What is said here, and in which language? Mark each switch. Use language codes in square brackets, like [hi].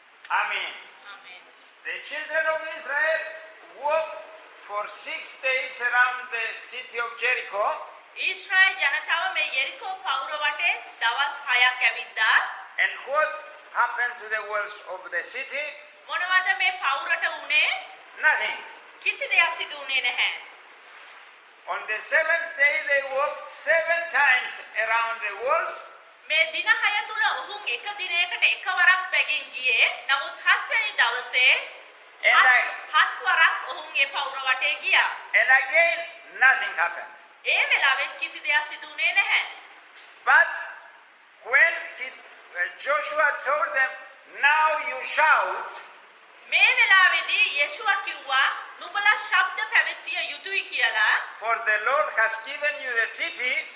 [en] Amen. [si] ආමේන්. [en] The children of Israel walked for 6 days around the city of Jericho. [si] Israel ජනතාව මේ යෙරිකෝ පවුර වටේ දවස් 6ක් ඇවිද්දා. [en] And what happened to the walls of the city? [si] මොනවද මේ පවුරට උනේ? [en] Nothing. [si] කිසි දෙයක් සිදු වුණේ නැහැ. [en] On the 7th day they walked 7 times around the walls. [si] මේ දින 6 තුල ඔහුන් එක දිනයකට එකවරක් පැගින් ගියේ. නමුත් 7 වෙනි දවසේ හත් වරක් ඔහුන් ඒ පවුර වටේ ගියා. [en] And again nothing happened. [si] ඒ වෙලාවෙත් කිසි දෙයක් සිදු වුණේ නැහැ. [en] But when Joshua told them, now you shout, [si] මේ වෙලාවේදී යේසුවා කිව්වා නුඹලා ශබ්ද පැවැත්විය යුතුයි කියලා. [en] for the Lord has given you the city.